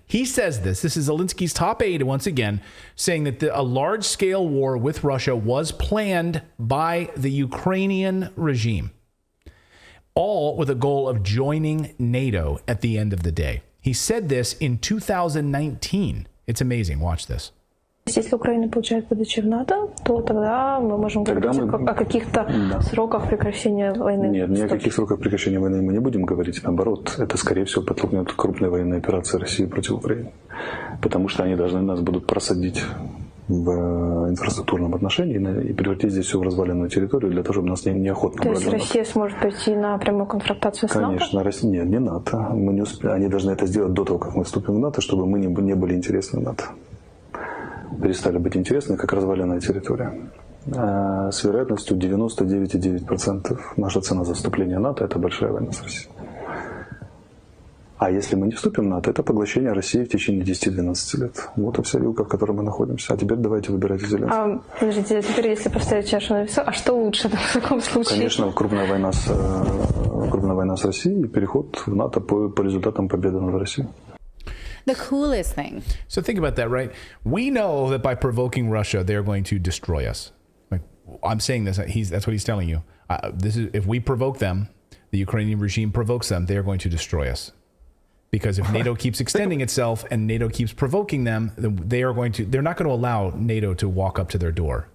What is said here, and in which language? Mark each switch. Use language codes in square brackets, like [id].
[en] He says this is Zelensky's top aide, once again, saying that a large-scale war with Russia was planned by the Ukrainian regime, all with a goal of joining NATO at the end of the day. He said this in 2019. It's amazing. Watch this. [ru] Если Украина получает выдачи в НАТО, то тогда мы можем говорить о каких-то сроках прекращения войны. Нет, ни о каких сроках прекращения войны мы не будем говорить. Наоборот, это, скорее всего, подтолкнет крупные военные операции России против Украины. Потому что они должны нас будут просадить в инфраструктурном отношении и превратить здесь все в разваленную территорию для того, чтобы нас неохотно брали. То есть Россия сможет пойти на прямую конфронтацию с НАТО? Конечно, Россия, не НАТО. Мы не успеем. Они должны это сделать до того, как мы вступим в НАТО, чтобы мы не были интересны НАТО. Перестали быть интересны, как разваленная территория. С вероятностью 99,9% наша цена за вступление в НАТО – это большая война с Россией. А если мы не вступим в НАТО, это поглощение России в течение 10-12 лет. Вот и вся вилка, в которой мы находимся. А теперь давайте выбирайте Зеленского. Подождите, теперь если поставить чашу на весу, а что лучше в таком случае? Конечно, крупная война с Россией и переход в НАТО по результатам победы над Россией. [en] The coolest thing. So think about that, right? We know that by provoking Russia, they're going to destroy us. Like, I'm saying this, that's what he's telling you. This is if we provoke them, the Ukrainian regime provokes them, they are going to destroy us. Because if NATO keeps extending itself and NATO keeps provoking them, they're not going to allow NATO to walk up to their door.